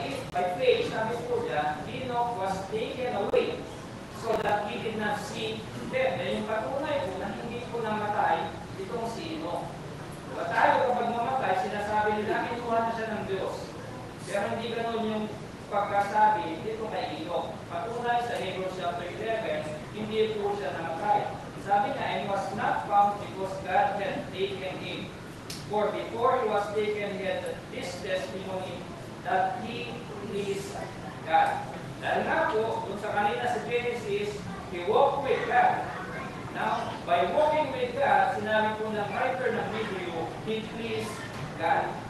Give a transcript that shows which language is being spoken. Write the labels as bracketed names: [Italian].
[English] By faith, [Filipino] sabi po dyan, [English] Enoch was taken away so that he did not see death. [Filipino] And yung patunay po na hindi po namatay itong si Enoch. Diba tayo kapag mamatay, sinasabi nila, kinuha na siya ng Diyos. Pero hindi ganun yung pagkasabi dito kay Enoch. Patunay sa Hebrews chapter 11, hindi po siya namatay. Sabi niya, [English] and was not found because God had taken him. For before he was taken, he had this testimony that he is God. [Filipino] Dahil nga po, dun sa kanina sa Genesis, [English] he walked with God. Now, by walking with God, [Filipino] sinabi po ng writer ng Hebrew, [English] he pleased God.